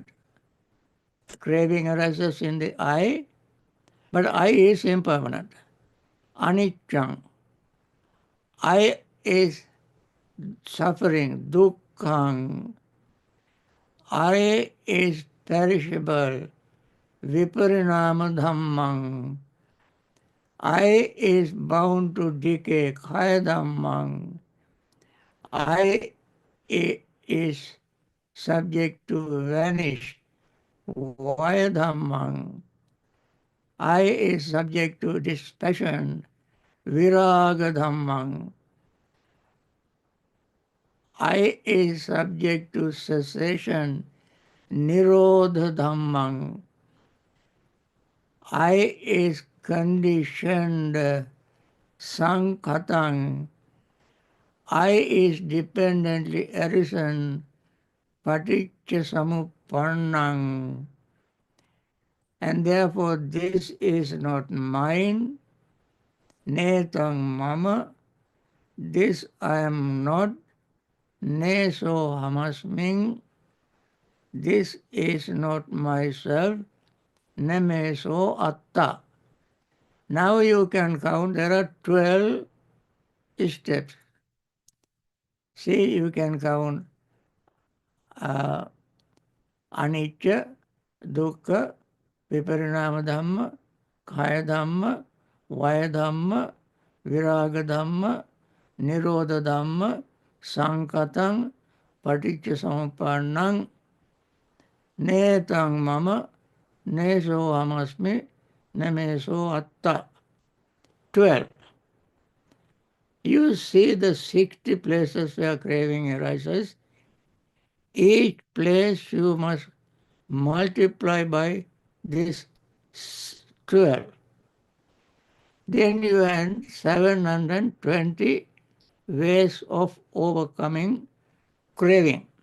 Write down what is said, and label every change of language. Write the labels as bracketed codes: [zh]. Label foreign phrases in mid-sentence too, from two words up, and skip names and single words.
[en] Craving arises in the I, but I is impermanent. Anicca. I is suffering, dukkha. I is perishable, [pi] viparinama dhammang. [en] I is bound to decay, [pi] khaya dhammang. [en] I is subject to vanish, [pi] vaya dhammang. [en] I is subject to dispassion, [pi] viraga dhammang. [en] I is subject to cessation, [pi] nirodha dhammang. [en] I is conditioned, sankhatang. I is dependently arisen, [pi] paticca samupannang. [en] And therefore this is not mine, [pi] netang mama, [en] this I am not, [pi] ne so hamasming, [en] this is not myself, [pi] ne me so atta. [en] Now you can count, there are 12 steps. See, you can count [pi] anicca, dukkha, viparinama dhamma, khaya dhamma, vaya dhamma, viraga dhamma, nirodha dhamma, sankatang, paticca samupannang, netang mama, ne so amasmi, ne me so atta. [en] 12. You see the 60 places where craving arises. Each place you must multiply by this 12. Then you have 720 ways of overcoming craving.